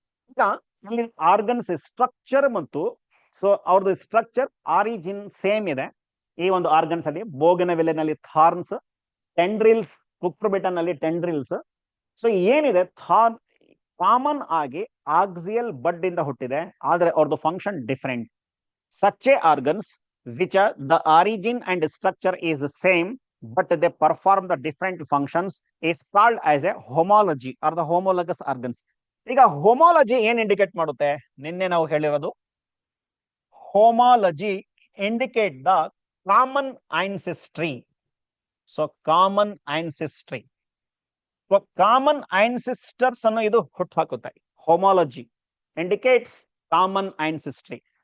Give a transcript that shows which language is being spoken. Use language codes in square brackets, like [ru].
[kn] ಈಗ ಇಲ್ಲಿ organs structure ಮತ್ತು ಸೊ ಅವ್ರದ್ದು ಸ್ಟ್ರಕ್ಚರ್ ಆರಿಜಿನ್ ಸೇಮ್ ಇದೆ ಈ ಒಂದು ಆರ್ಗನ್ಸ್ ಅಲ್ಲಿ. ಬೋಗಿನವಿಲ್ಲೆನಲ್ಲಿ ಥಾರ್ನ್ಸ್, ಟೆಂಡ್ರಿಲ್ಸ್, ಕುಕ್ರುಬಿಟನಲ್ಲಿ ಟೆಂಡ್ರಿಲ್ಸ್. ಸೊ ಏನಿದೆ ಥಾರ್ನ್ ಕಾಮನ್ ಆಗಿ ಆಕ್ಸಿಯಲ್ ಬಡ್ ಇಂದ ಹುಟ್ಟಿದೆ, ಆದ್ರೆ ಅವ್ರದ್ದು function different. [en] Such a organs which are the origin and structure is the same but they perform the different functions is called as a homology or the homologous organs. [kn] ಈಗ ಹೋಮಾಲಜಿ ಏನ್ indicate ಮಾಡುತ್ತೆ? ನಿನ್ನೆ ನಾವು ಹೇಳಿರೋದು [en] Homology indicate the common ancestry. [kn] So common ಆನ್ಸೆಸ್ಟ್ರಿ, common ancestors ಅನ್ನು ಇದು ಹುಟ್ಟು ಹಾಕುತ್ತೆ. [en] Homology indicates common ancestry.